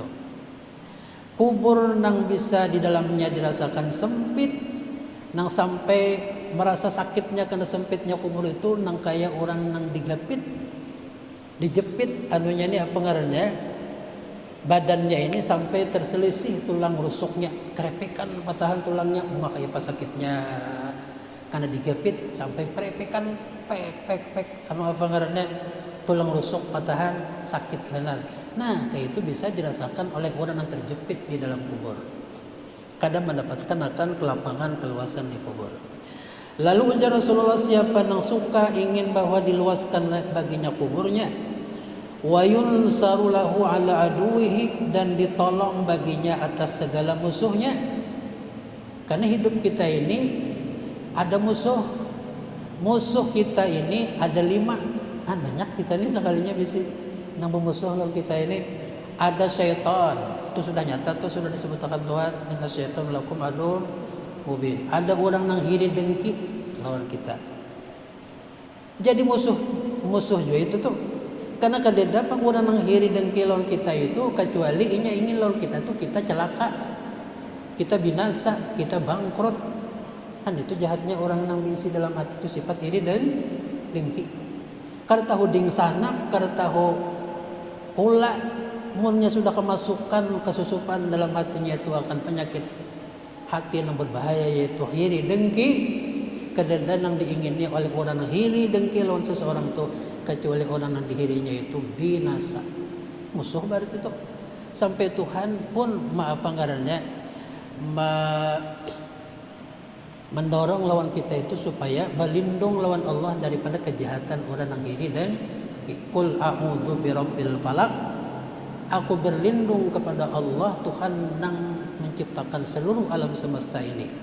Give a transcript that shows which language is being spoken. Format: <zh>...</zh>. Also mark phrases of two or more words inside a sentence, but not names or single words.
<bjn>Kubur nang bisa di dalamnya dirasakan sempit, nang sampai merasa sakitnya karena sempitnya kubur itu, nang kayak orang nang dijepit anunya ini apa ngarannya, badannya ini sampai terselisih tulang rusuknya, kerepekan patahan tulangnya, makanya pas sakitnya karena digepit sampai kerepekan pek anu apa ngarannya, tulang rusuk patahan sakit benar.</bjn> <id>Nah kayak itu bisa dirasakan oleh orang yang terjepit di dalam kubur, kadang mendapatkan akan kelapangan keluasan di kubur. Lalu ujar Rasulullah, siapa yang suka ingin bahwa diluaskan baginya kuburnya,</id> <ar>وينصر له على عدوه,</ar> <id>dan ditolong baginya atas segala musuhnya. Karena hidup kita ini ada musuh kita ini ada 5. Banyak kita ini sekalinya bisa nambah musuh lawan kita ini. Ada syaitan, itu sudah nyata, itu sudah disebutkan Tuhan,</id> <ar>إن الشيطان لكم عدو مبين.</ar> <bjn>Ada orang nang hiri dengki lawan kita, jadi musuh juga itu tuh. Karena kadeda pang orang nang hiri dengki lawan kita itu, kecuali inya ingin lawan kita tuh kita celaka, kita binasa, kita bangkrut. Kan itu jahatnya orang nang diisi dalam hati itu sifat iri dan dengki. Kada tahu ding sanak, kada tahu pula munnya sudah kemasukan kesusupan dalam hatinya, itu akan penyakit hati yang berbahaya, yaitu hiri dengki.</bjn> <id>Kadang yang diingini oleh orang yang hiri dengki lawan seseorang itu, kecuali orang yang dihirinya itu binasa, musuh berarti itu. Sampai Tuhan pun maaf anggarannya mendorong lawan kita itu supaya berlindung lawan Allah daripada kejahatan orang yang hiri dan</id> <ar>قل أعوذ برب الفلق,</ar> <id>aku berlindung kepada Allah Tuhan yang menciptakan seluruh alam semesta ini.</id>